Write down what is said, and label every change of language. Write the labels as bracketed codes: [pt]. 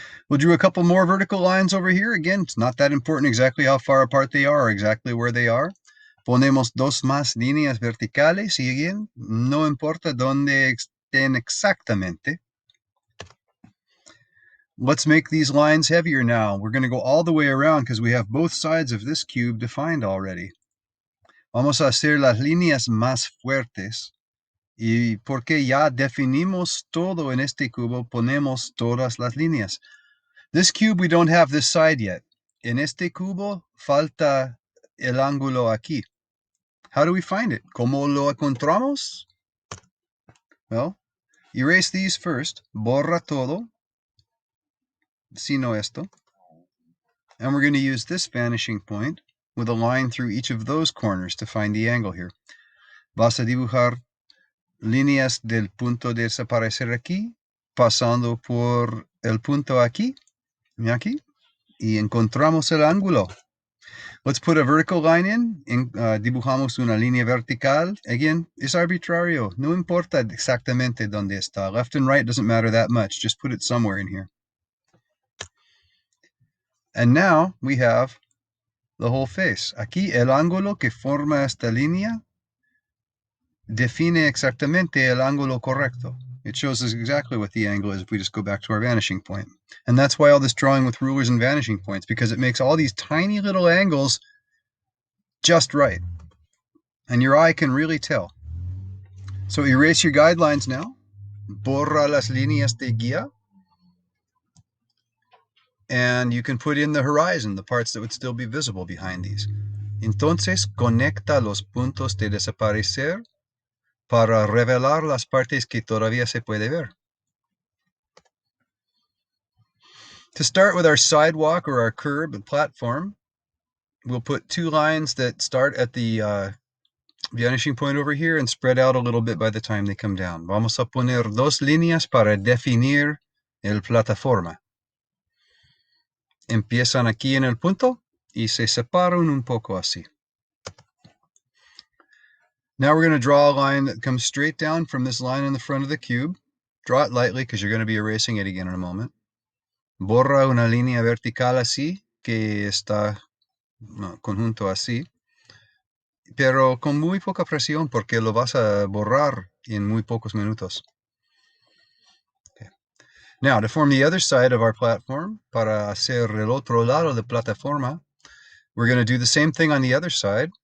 [en] We'll draw a couple more vertical lines over here. Again, it's not that important exactly how far apart they are or exactly where they are. [es] Ponemos dos más líneas verticales y again, no importa dónde estén exactamente. [en] Let's make these lines heavier now. We're going to go all the way around because we have both sides of this cube defined already. [es] Vamos a hacer las líneas más fuertes. Y porque ya definimos todo en este cubo, ponemos todas las líneas. [en] This cube, we don't have this side yet. [es] En este cubo, falta el ángulo aquí. [en] How do we find it? [es] ¿Cómo lo encontramos? [en] Well, erase these first. [es] Borra todo. Sino esto. [en] And we're going to use this vanishing point with a line through each of those corners to find the angle here. [es] Vas a dibujar líneas del punto de desaparecer aquí, pasando por el punto aquí, y aquí, y encontramos el ángulo. [en] Let's put a vertical line in. [es] Dibujamos una línea vertical. Again, es arbitrario. No importa exactamente dónde está. [en] Left and right doesn't matter that much. Just put it somewhere in here. And now we have the whole face. [es] Aquí el ángulo que forma esta línea define exactamente el ángulo correcto. [en] It shows us exactly what the angle is if we just go back to our vanishing point. And that's why all this drawing with rulers and vanishing points, because it makes all these tiny little angles just right. And your eye can really tell. So erase your guidelines now. [es] Borra las líneas de guía. [en] and you can put in the horizon, the parts that would still be visible behind these. [es] Entonces, conecta los puntos de desaparecer para revelar las partes que todavía se puede ver. [en] To start with our sidewalk or our curb and platform, we'll put 2 lines that start at the vanishing point over here and spread out a little bit by the time they come down. [es] Vamos a poner 2 líneas para definir el plataforma. Empiezan aquí en el punto y se separan un poco así. [en] Now we're going to draw a line that comes straight down from this line in the front of the cube. Draw it lightly because you're going to be erasing it again in a moment. [es] Borra una línea vertical así, que está conjunto así, pero con muy poca presión porque lo vas a borrar en muy pocos minutos. Okay. [en] Now, to form the other side of our platform, [es] para hacer el otro lado de plataforma, [en] we're going to do the same thing on the other side.